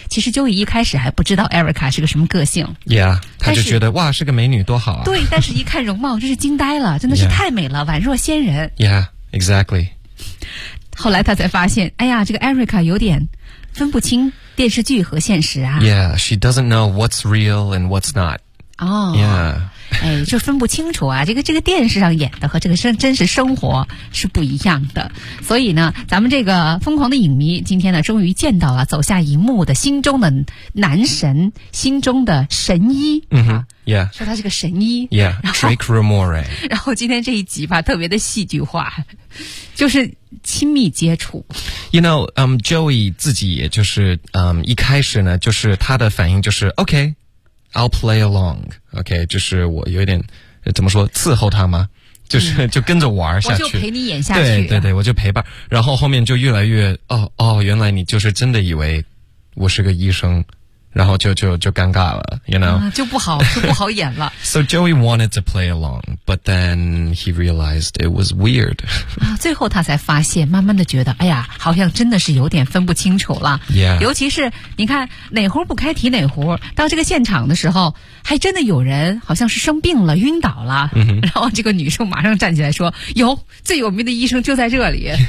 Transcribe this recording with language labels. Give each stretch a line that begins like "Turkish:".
Chinese: 其实Joey一开始还不知道 Erica 是个什么个性。 Yeah， 他就觉得哇，是个美女，多好啊。对，但是一看容貌，真是惊呆了，真的是太美了，宛若仙人。
English: Yeah， exactly。
Chinese: 后来他才发现，哎呀，这个 Erica 有点分不清电视剧和现实啊。
English: Yeah， she doesn't know what's real and what's not。哦。 Yeah。
Chinese: 哎，就分不清楚啊，这个电视上演的和这个真实生活是不一样的。所以呢，咱们这个疯狂的影迷今天呢终于见到了走下荧幕的心中的男神，心中的神医。嗯哼、yeah. 说他是个神医。
English: Yeah, Drake Ramore。
Chinese: 然后今天这一集吧特别的戏剧化，就是亲密接触。
English: You know,
Chinese: Joey 自己也就是一开始呢就是他的反应就是
English: OK,I'll play along, OK,
Chinese: 就是我有点怎么说伺候他吗，就是就跟着玩下去。我就陪你演下去。对对对，我就陪伴。然后后面就越来越原来你就是真的以为我是个医生，然后就尴尬了 ,
English: you know?、
Chinese: 就不好演了。
English: So Joey wanted to play along, but then he realized it was weird.
Chinese: 啊，最后他才发现，慢慢的觉得哎呀好像真的是有点分不清楚了。
English: Yeah.
Chinese: 尤其是你看哪壶不开提哪壶，到这个现场的时候还真的有人好像是生病了晕倒了。然后这个女生马上站起来说，有最有名的医生就在这里。